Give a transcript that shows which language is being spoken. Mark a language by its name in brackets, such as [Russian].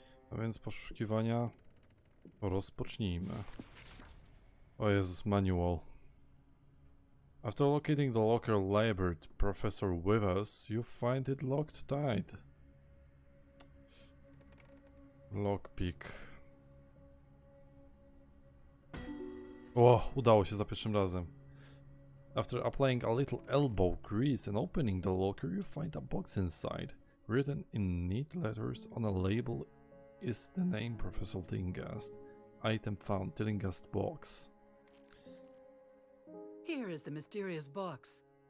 [Polish] A więc poszukiwania rozpocznijmy. O Jezus, manual. [English] After locating the locker labeled Professor with us, you find it locked tight. Lockpick. [Polish] O, udało się za pierwszym razem. [English] After applying a little elbow grease and opening the locker, you find a box inside. Written in neat letters on a label is the name Professor Tillinghast. Item found, Tillinghast box. Here is the mysterious box.